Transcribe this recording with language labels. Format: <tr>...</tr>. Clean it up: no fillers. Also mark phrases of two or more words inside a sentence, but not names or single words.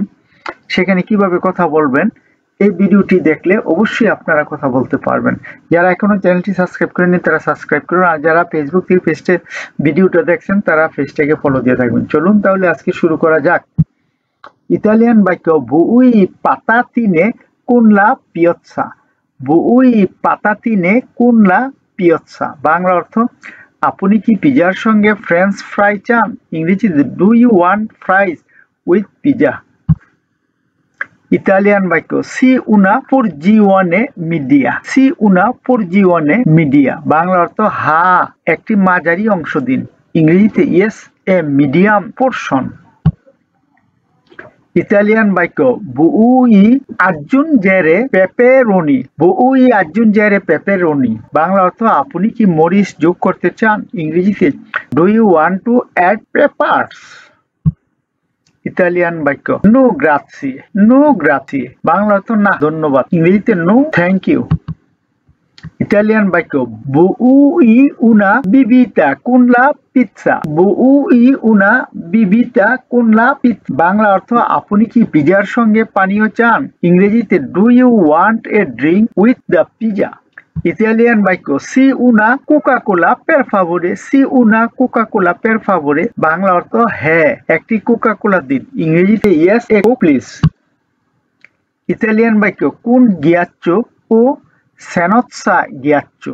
<bn>সেখানে কিভাবে কথা বলবেন, এই ভিডিওটি দেখলে অবশ্যই আপনারা কথা বলতে পারবেন। যারা এখনো চ্যানেলটি সাবস্ক্রাইব করেননি তারা সাবস্ক্রাইব করুন, আর যারা ফেসবুক থেকে পেজে ভিডিওটা দেখছেন তারা পেজটাকে ফলো দিয়ে থাকবেন। চলুন তাহলে আজকে শুরু করা যাক। ইতালিয়ান বাক্য</bn> <it>বুই পাতাতিনে con la piazza। vuoi patatine con la piazza।</it> <bn>বাংলা অর্থ, আপনি কি পিজার সঙ্গে ফ্রেঞ্চ ফ্রাই চান?</bn> <en>ইংরেজিতে do you want fries with pizza.</en> <bn>ইতালিয়ান বাক্য</bn> <it>sì una porzione media. sì una porzione media.</it> <bn>বাংলা অর্থ, হা একটি মাঝারি অংশ দিন।</bn> <en>ইংরেজিতে yes a medium portion.</en> <bn>ইতালিয়ান বাক্য</bn> <it>vuoi aggiungere peperoni. vuoi aggiungere peperoni.</it> <bn>বাংলা অর্থ, আপনি কি মরিচ যোগ করতে চান?</bn> <en>ইংরেজিতে do you want to add peppers.</en> <bn>ইতালিয়ান বাক্য</bn> <it>no grazie. no grazie.</it> <bn>বাংলা অর্থ, না ধন্যবাদ। ইংরেজিতে</bn> <en>no thank you.</en> <bn>ইতালিয়ান বাক্য</bn> <it>vuoi una bibita con la pizza। vuoi una bibita con la pizza।</it> <bn>বাংলা অর্থ, আপনি কি পিজার সঙ্গে পানীয় চান?</bn> <en>ইংরেজিতে do you want a drink with the pizza.</en> <bn>ইতালিয়ান বাক্য</bn> <it>sì una Coca Cola per favore. sì una Coca Cola per favore.</it> <bn>বাংলা অর্থ, হ্যাঁ একটি কোকা কোলা দিন।</bn> <en>ইংরেজিতে yes a Coke please.</en> <bn>ইতালিয়ান বাক্য</bn> <it>con ghiaccio o senza ghiaccio.</it>